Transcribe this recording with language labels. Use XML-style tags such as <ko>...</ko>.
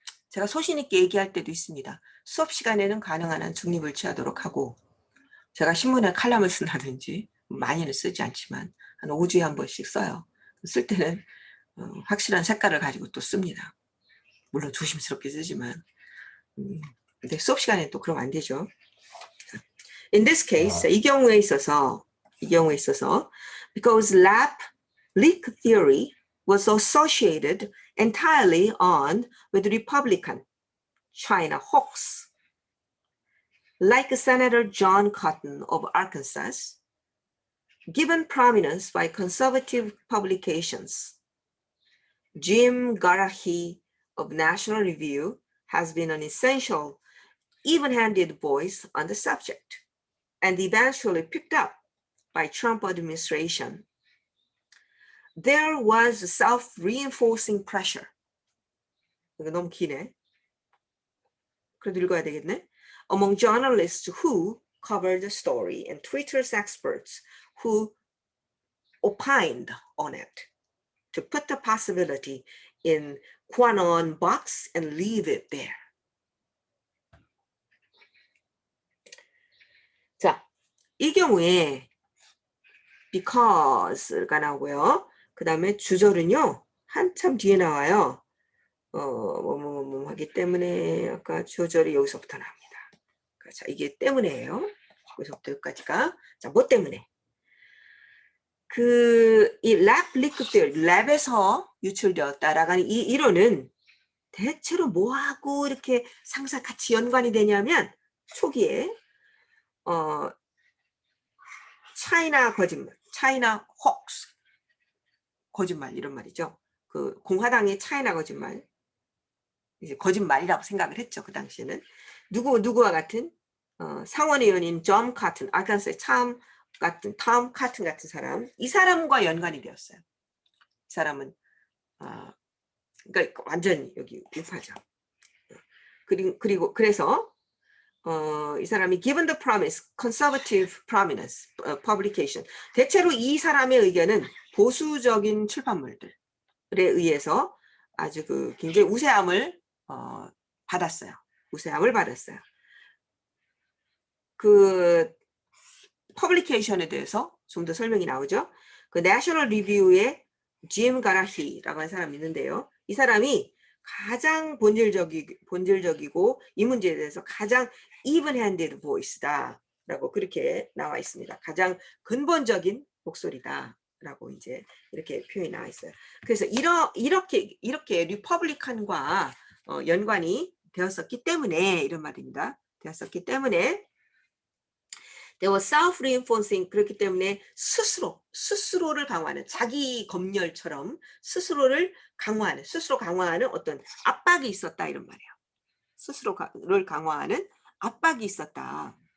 <ko>제가 소신 있게 얘기할 때도 있습니다. 수업 시간에는 가능한 한 중립을 취하도록 하고 제가 신문에 칼럼을 쓴다든지 많이는 쓰지 않지만 한 5주에 한 번씩 써요. 쓸 때는 확실한 색깔을 가지고 또 씁니다. 물론 조심스럽게 쓰지만 근데 수업 시간에 또 그러면 안 되죠.</ko> <en>In this case,</en> <ko>이 경우에 있어서</ko> <en>because leak theory was associated entirely on with Republican China hoax. Like Senator John Cotton of Arkansas, given prominence by conservative publications, Jim Garahi of National Review has been an essential, even-handed voice on the subject, and eventually picked up by Trump administration. There was self-reinforcing pressure.</en> <ko>이거 너무 기네. 그래도 읽어야 되겠네.</ko> <en>Among journalists who, covered the story and Twitter's experts who opined on it to put the possibility in QAnon box and leave it there.</en> <ko>자, 이 경우에 because가 나오고요. 그 다음에 주절은요, 한참 뒤에 나와요. 하기 때문에 아까 주절이 여기서부터 나옵니다. 자, 이게 때문에예요. 여기서부터 여기까지가. 자, 뭐 때문에? 이 랩 리크들, 랩에서 유출되었다라는 이 이론은 대체로 뭐하고 이렇게 상사 같이 연관이 되냐면 초기에 차이나 거짓말, 차이나 혹스 거짓말 이런 말이죠. 그 공화당의 차이나 거짓말 이제 거짓말이라고 생각을 했죠. 그 당시에는 누구와 같은 상원 의원인 존 카튼, 아칸소의 톰 카튼 같은 사람, 이 사람과 연관이 되었어요. 이 사람은 그러니까 완전 여기 우파죠. 그래서 이 사람이</ko> <en>Given the Promise, Conservative Prominence Publication.</en> <ko>대체로 이 사람의 의견은 보수적인 출판물들에 의해서 아주 굉장히 우세함을 받았어요. 우세함을 받았어요. 그 퍼블리케이션에 대해서 좀 더 설명이 나오죠. 그 내셔널 리뷰의 짐 가라히라고 하는 사람이 있는데요. 이 사람이 가장 본질적이고 이 문제에 대해서 가장</ko> <en>even-handed voice</en> <ko>다라고 그렇게 나와 있습니다. 가장 근본적인 목소리다라고 이제 이렇게 표현이 나와 있어요. 그래서 이렇게 리퍼블리칸과 연관이 되었었기 때문에 이런 말입니다. 되었었기 때문에</ko> <en>They were self-reinforcing.</en> <ko>그렇기 때문에 스스로를 강화하는, 자기 검열처럼 스스로 강화하는 어떤 압박이 있었다 이런 말이에요. 스스로를 강화하는 압박이 있었다.</ko>